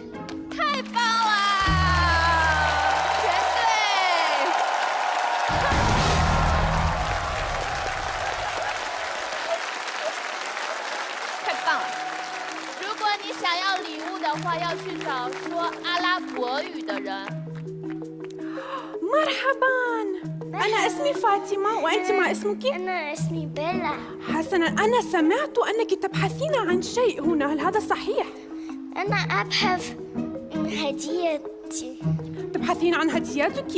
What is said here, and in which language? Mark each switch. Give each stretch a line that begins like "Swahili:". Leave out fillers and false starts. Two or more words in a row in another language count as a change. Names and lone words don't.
Chinese: 太棒了，全对！太棒了！如果你想要礼物的话，要去找说阿拉伯语的人。
Arabic: مرحبا أنا اسمي فاطمة وأنت ما اسمك؟ أنا اسمي بيلا. حسنا أنا سمعت أنك تبحثين عن شيء هنا هل هذا صحيح؟ أنا أبحث عن هديتي. تبحثين عن هديتك؟